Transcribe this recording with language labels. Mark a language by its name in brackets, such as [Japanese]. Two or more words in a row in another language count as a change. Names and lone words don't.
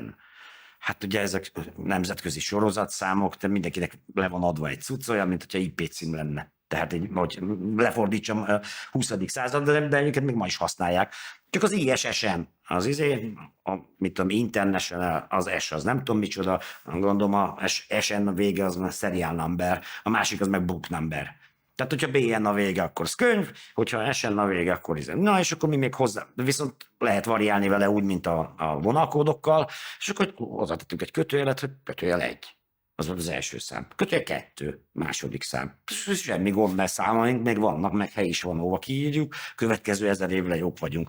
[Hungarian] Hát ugye ezek nemzetközi sorozatszámok, de mindenkinek le van adva egy cucc, olyan, mint hogyha IP cím lenne. Tehát, hogy lefordítsam a 20. század, de őket még ma is használják. Csak az ISSN, mit tudom, International, az S, az nem tudom micsoda, gondolom a SN a vége az a [English] serial number, [Hungarian] a másik az meg [English] book number. [Hungarian] Tehát, hogyha BN a vége, akkor az könyv, hogyha SN a vége, akkor na, és akkor mi még hozzá, viszont lehet variálni vele úgy, mint a vonalkódokkal, és akkor hozzátettünk egy kötőjelet, hogy kötőjel 1. Az volt az első szám. Kötőjel 2, második szám. Semmi gond, mert számaink még vannak, meg hely is van, hova kiírjuk, következő 1000 évre jók vagyunk.